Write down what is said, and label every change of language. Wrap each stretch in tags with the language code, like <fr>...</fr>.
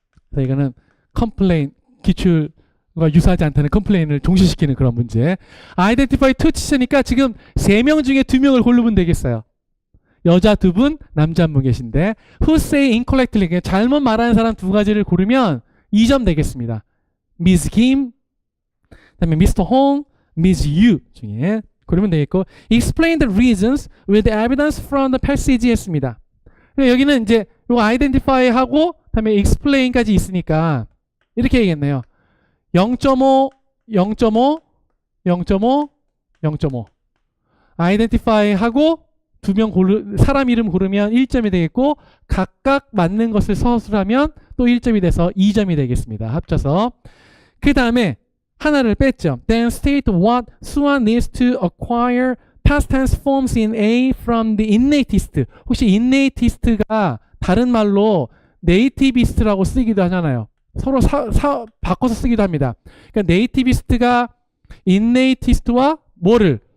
<ko>그래서 이거는 컴플레인 기출과 유사하지 않다는 컴플레인을 종시시키는 그런 문제.</ko> <en>identify to teacher</en> <ko>니까 지금 3명 중에 2명을 고르면 되겠어요. 여자 2분, 남자 1분 계신데</ko> <en>who say incorrectly</en> <ko>잘못 말하는 사람 2가지를 고르면 2점 되겠습니다. Miss Kim, 그다음에 Mr. Hong, Miss Yu 중에 고르면 되겠고</ko> <en>explain the reasons with evidence from the passage</en> <ko>했습니다. 여기는 이제 이거 identify 하고 그다음에 explain까지 있으니까 이렇게 얘기했네요. 0.5, 0.5, 0.5, 0.5 identify 하고 사람 이름 고르면 1점이 되겠고 각각 맞는 것을 서술하면 또 1점이 돼서 2점이 되겠습니다. 합쳐서 그 다음에 하나를 뺐죠.</ko> <en>Then state what Suan needs to acquire past tense forms in A from the innatist.</en> <ko>혹시 innatist가 다른 말로 nativist라고 쓰기도 하잖아요. 서로 바꿔서 쓰기도 합니다. 그러니까 nativist가 innatist와 뭐를</ko>